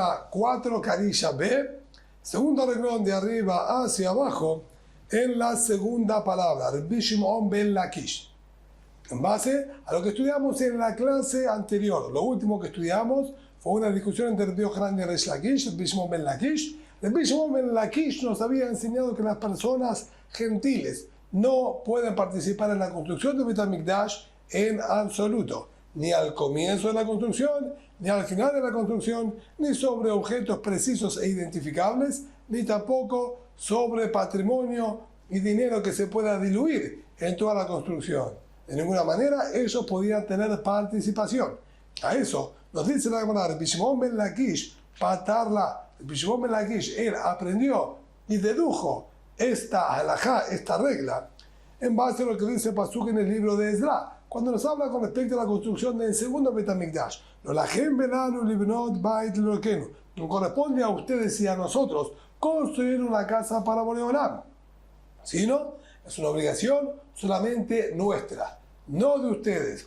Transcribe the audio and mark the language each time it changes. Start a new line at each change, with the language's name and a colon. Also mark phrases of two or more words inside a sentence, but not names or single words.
Spanish: 4 carillas B, segundo renglón de arriba hacia abajo, en la segunda palabra, Rabbi Shimon ben Lakish. En base a lo que estudiamos en la clase anterior, lo último que estudiamos fue una discusión entre Rabbi Yochanan y Reish Lakish, Rabbi Shimon ben Lakish. Rabbi Shimon ben Lakish nos había enseñado que las personas gentiles no pueden participar en la construcción de Beit HaMikdash en absoluto, ni al comienzo de la construcción, ni al final de la construcción, ni sobre objetos precisos e identificables, ni tampoco sobre patrimonio y dinero que se pueda diluir en toda la construcción. De ninguna manera ellos podían tener participación. A eso nos dice la Gemara, Rabbi Shimon ben Lakish, patarla. Rabbi Shimon ben Lakish, él aprendió y dedujo esta halajá, esta regla, en base a lo que dice el pasuk en el libro de Ezra, cuando nos habla con respecto a la construcción del segundo Beit HaMikdash. No corresponde a ustedes y a nosotros construir una casa para Boreolam, sino es una obligación solamente nuestra, no de ustedes.